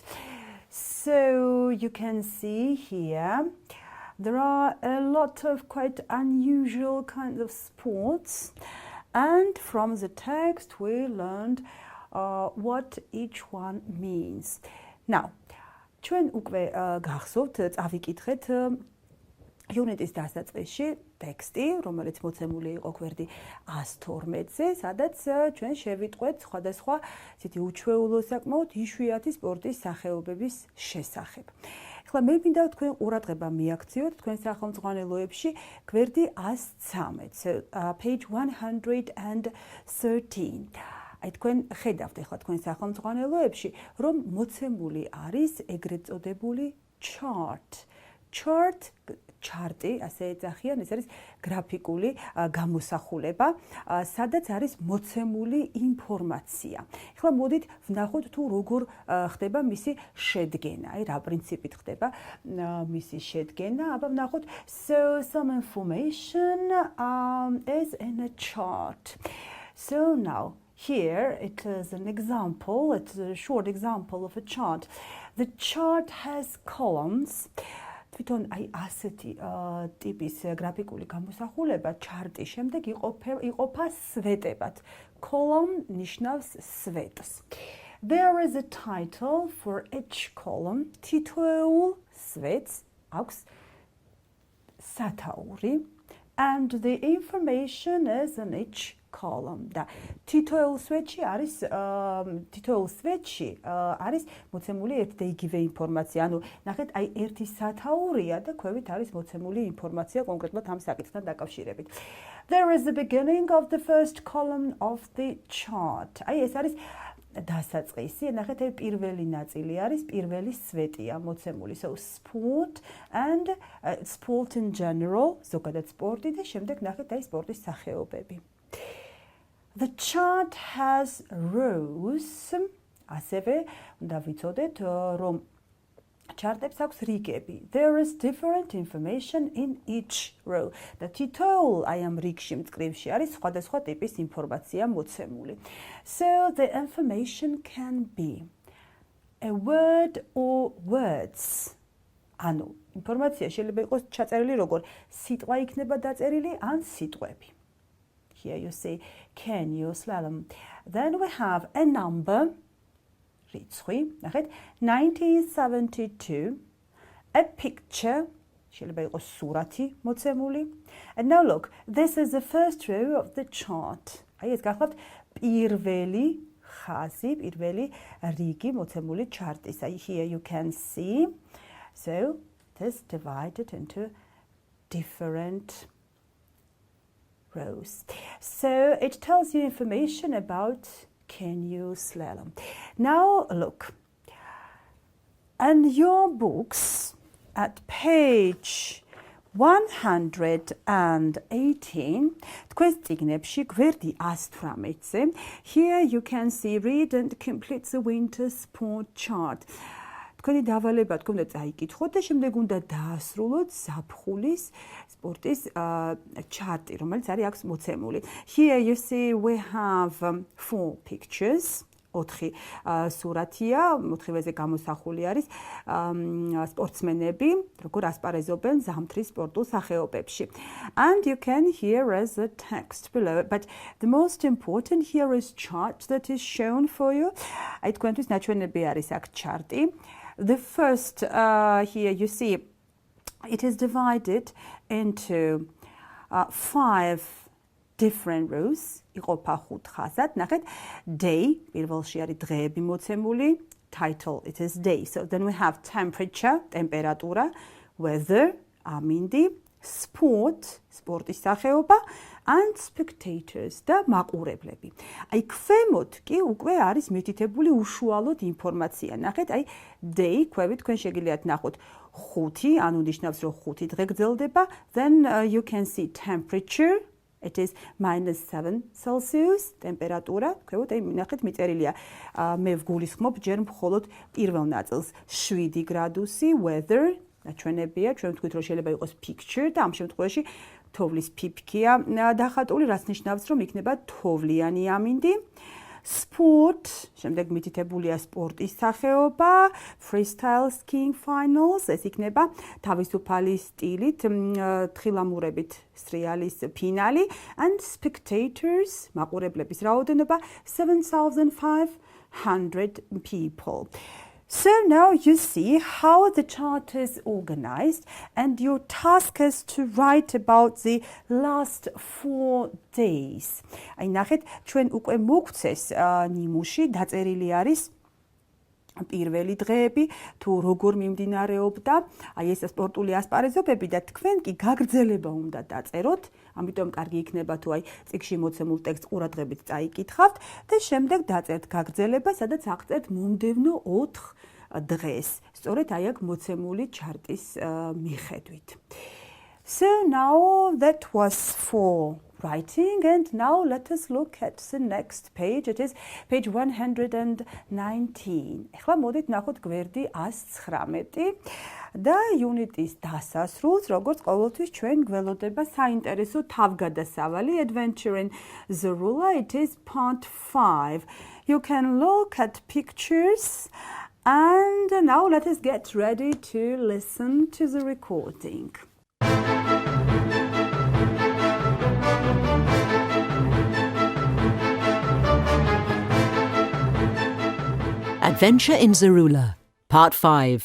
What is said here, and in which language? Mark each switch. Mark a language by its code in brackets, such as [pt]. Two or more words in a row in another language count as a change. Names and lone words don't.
[en] So you can see here there are a lot of quite unusual kinds of sports, and from the text we learned what each one means. Now, [ka] ჩვენ უკვე გახსოვთ, წავიკითხეთ unit-ის დასაწყისში ტექსტი, რომელიც მოცემული იყო გვერდი 112-ზე, სადაც ჩვენ შევიტყვეთ სხვადასხვა ისეთი უჩვეულო საკმაოდ იშვიათი სპორტის სახეობების შესახებ. ახლა მე მინდა თქვენ ყურადღება მიაქციოთ თქვენ სახელმძღვანელოებში გვერდი 113, [en] so page 113. [ka] აი თქვენ ხედავთ ახლა თქვენ სახელმძღვანელოებში, რომ მოცემული არის ეგრეთ წოდებული chart. ჩარტი, ასე ეძახიან, ეს არის გრაფიკული გამოსახულება, სადაც არის მოცემული ინფორმაცია. ახლა მოდით ვნახოთ თუ როგორ ხდება მისი შედგენა, აი რა პრინციპით ხდება მისი შედგენა. აბა ვნახოთ, [en] so some information is in a chart. So now here it is an example, it's a short example of a chart. The chart has columns. [ka] თვითონ აი ასეთი ტიპის გრაფიკული გამოსახულება ჩარტის შემდეგ იყოფა სვეტებად. Column ნიშნავს სვეტს. [en] There is a title for each column. [ka] თითოეულ სვეტს აქვს სათაური, [en] and the information is in each column. [ka] და თითოეულ სვეტში არის მოცემული ერთ და იგივე ინფორმაცია. ანუ ნახეთ, აი ერთი სათაურია და ქვევით არის მოცემული ინფორმაცია კონკრეტულად ამ საკითხთან დაკავშირებით. [en] There is the beginning of the first column of the chart. [ka] აი ეს არის დასაწყისი. ნახეთ, აი პირველი ნაწილი არის პირველი სვეტია მოცემული. [en] So sport and sport in general, [ka] ზოგადად სპორტი და შემდეგ ნახეთ აი სპორტის სახეობები. [en] The chart has rows. [ka] ასევე უნდა ვიცოდეთ, რომ ჩარტებს აქვს რიგები. [en] There is different information in each row. [ka] და თითოეულ აი ამ რიგში მწკრივში არის სხვადასხვა ტიპის ინფორმაცია მოცემული. [en] So the information can be a word or words. [ka] ანუ ინფორმაცია შეიძლება იყოს ჩაწერილი როგორ სიტყვა იქნება დაწერილი ან სიტყვები. [en] Here you see, can you slalom. Then we have a number, [ka] რიცხვი, ნახეთ, 1972, [en] a picture, [ka] შეიძლება იყოს სურათი მოცემული. [en] And now look, this is the first row of the chart. [ka] აი ეს გახლავთ პირველი ხაზი, პირველი რიგი მოცემული ჩარტის. [en] აი here you can see. So it is divided into different rows. So it tells you information about can you slalom. Now look, in your books at page 118, თქვენ წიგნებში გვერდი 118-ზე, here you can see read and complete the winter sport chart. [ka] თქვენი დავალება თქვენ უნდა წაიკითხოთ და შემდეგ უნდა დაასრულოთ ზაფხულის სპორტის ჩარტი, რომელიც არის აქვს მოცემული. [en] Here you see we have 4 pictures. [ka] 4 სურათია, 4-ვეზე გამოსახული არის სპორტსმენები, როგორ ასპარეზობენ ზამთრის სპორტულ სახეობებში. [en] And you can hear as the text below. But the most important here is chart that is shown for you. [ka] აი თქვენთვის ნაჩვენები არის აქ ჩარტი. [en] The first here you see it is divided into 5 different rows. [ka] იყოფა 5 ხაზად. ნახეთ, day, პირველში არის დღეები მოცემული. [en] Title, it is day. So then we have temperature, [ka] ტემპერატურა, weather, ამინდი, sport სპორტის სახეობა [en] and spectators [ka] და მაყურებლები. აი ქვემოთ კი უკვე არის მითითებული უშუალოდ ინფორმაცია. ნახეთ, აი day ქვევით თქვენ შეგიძლიათ ნახოთ 5, ანუ ნიშნავს რომ 5 დღე გრძელდება. [en] Then you can see temperature. It is -7 Celsius ტემპერატურა. [ka] ქვევით აი ნახეთ მიწერილია. მე ვგულისხმობ ჯერ მხოლოდ პირველ ნაწილს 7 გრადუსი weather ჩვენებია, ჩვენ ვთქვით რომ შეიძლება იყოს picture და ამ შემთხვევაში თოვლის ფიფქია დახატული, რაც ნიშნავს რომ იქნება თოვლიანი ამინდი. Sport, შემდეგ მითითებულია სპორტის სახეობა, [en] freestyle skiing finals, [ka] ეს იქნება თავისუფალი სტილით, თხილამურებით სრიალის ფინალი [en] and spectators, [ka] მაყურებლების რაოდენობა 7,500 people. [en] So now you see how the chart is organized and your task is to write about the last 4 days. [ka] აი ნახეთ, ჩვენ უკვე მოგცეს ნიმუში დაწერილი არის პირველი დღეები, თუ როგორ მიმდინარეობდა, აი ეს სპორტული ასპარეზობები და თქვენ კი გაგრძელება უნდა დაწეროთ, ამიტომ კარგი იქნება თუ აი წიგნში მოცემულ ტექსტს ყურადღებით წაიკითხავთ და შემდეგ დაწერთ გაგრძელება, სადაც აღწერთ მომდევნო 4 დღეს, სწორედ აი აქ მოცემული ჩარტის მიხედვით. [en] So now that was for writing and now let us look at the next page. It is page 119. [ka] ეხლა მოდით ნახოთ გვერდი 119 და იუნიტის დასასრულს, როგორც ყოველთვის ჩვენ გველოდება საინტერესო თავგადასავალი Adventure in Zarula. [en] It is part 5. You can look at pictures and now let us get ready to listen to the recording. Adventure in Zarula, Part 5.